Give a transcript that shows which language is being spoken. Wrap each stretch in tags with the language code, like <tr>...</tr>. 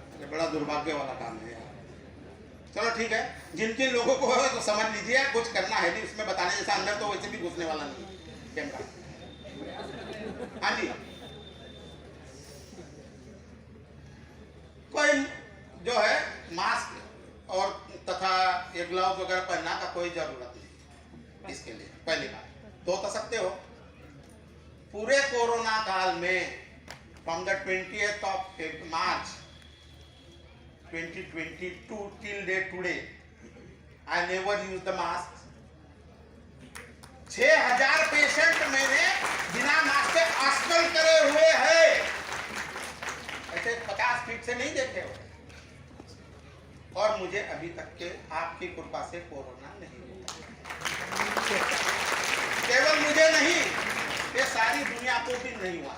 <hi>बड़ा दुर्भाग्य वाला काम है यार। चलो ठीक है, जिन जिन लोगों को है तो समझ लीजिए, कुछ करना है नहीं उसमें, बताने जैसा अंदर तो वैसे भी घुसने वाला नहीं कैमरा। हाँ जी, कोई जो है मास्क और तथा ये ग्लव्स वगैरह पहनना का कोई जरूरत नहीं इसके लिए। पहली बात धो तो सकते हो। पूरे कोरोना काल में</hi> <en>From the 20th of March 2022 till date today I never used the mask।</en> <hi>6000 patient मैंने बिना मास्क के हॉस्पिटल करे हुए हैं। से 50 फीट से नहीं देखे हो। और मुझे अभी तक के आपकी कृपा से कोरोना नहीं हुआ, केवल मुझे नहीं, ये सारी दुनिया को भी नहीं हुआ।</hi>